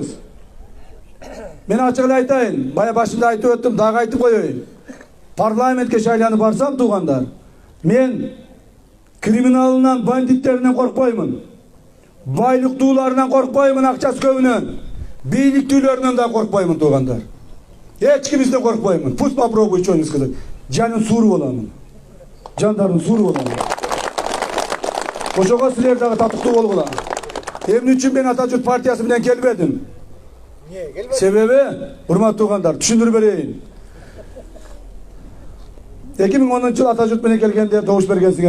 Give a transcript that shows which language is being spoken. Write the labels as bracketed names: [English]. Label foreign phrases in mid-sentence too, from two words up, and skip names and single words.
[Kyrgyz] Мен ачык эле айтайын, бая башында айтып өттүм, дагы айтып коеюн. Парламентке шайланып барсам туугандар, мен криминалынан, бандиттеринен коркпоймун. Байлыктууларынан коркпоймун, акчасы көбүнөн. Бийликтүүлөрүнөн да коркпоймун туугандар. Эч кимизден коркпоймун. [Russian] Пусть попробуй что-нибудь сказать. [Kyrgyz] Жанын сууру боламын. Жандарын сууру боламын. Ошого силер дагы татыктуу болгула. Эмне үчүн мен Ата журт партиясы менен келбедим? Себеби, урматтуу туугандар, түшүндүрүп берейин. 2010 жыл Ата журт менен келгенде добуш бергенсиңер.